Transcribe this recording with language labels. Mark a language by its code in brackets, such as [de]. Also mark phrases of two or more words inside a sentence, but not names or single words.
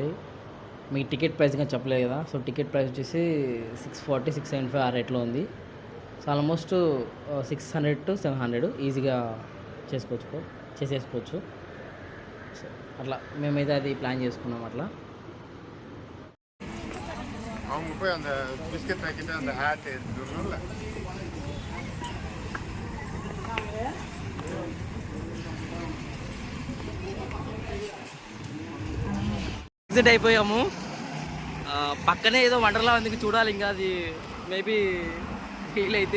[te] మీ [en] ticket price [te] కానీ చెప్పలేదు కదా, సో [en] ticket price [te] వచ్చేసి 640, 675 ఆ రేట్లో ఉంది. సో ఆల్మోస్ట్ 600 to 700 ఈజీగా చేసేసుకోవచ్చు. సో అట్లా మేమైతే అది ప్లాన్ చేసుకున్నాం అట్లా. [ta] அவங்க போய் அந்த [en] biscuit packet [ta] அந்த ஹேட் எடுத்துடணும்ல. [te] ఎగ్జిట్ అయిపోయాము. పక్కనే ఏదో వండర్లా ఉంది, చూడాలి ఇంకా అది [en] maybe feel [te] అయితే.